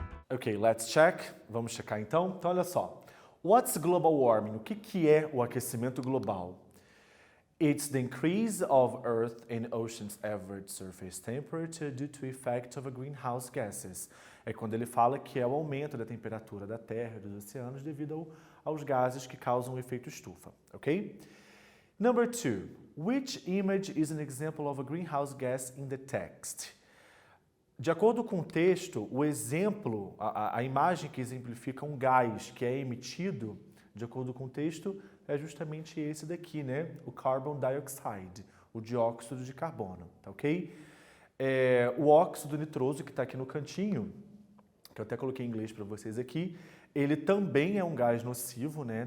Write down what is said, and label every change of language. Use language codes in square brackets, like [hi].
[en] Ok, let's check. [pt] Vamos checar então. Então, olha só. [en] What's global warming? [pt] O que é o aquecimento global? [en] It's the increase of Earth and ocean's average surface temperature due to effect of greenhouse gases. [pt] É quando ele fala que é o aumento da temperatura da Terra e dos oceanos devido aos gases que causam o efeito estufa, ok? [en] Number 2. Which image is an example of a greenhouse gas in the text? [pt] De acordo com o texto, o exemplo, a imagem que exemplifica um gás que é emitido, de acordo com o texto, é justamente esse daqui, né? O carbon dioxide, o dióxido de carbono, tá ok? O óxido nitroso que está aqui no cantinho, que eu até coloquei em inglês para vocês aqui, ele também é um gás nocivo, né?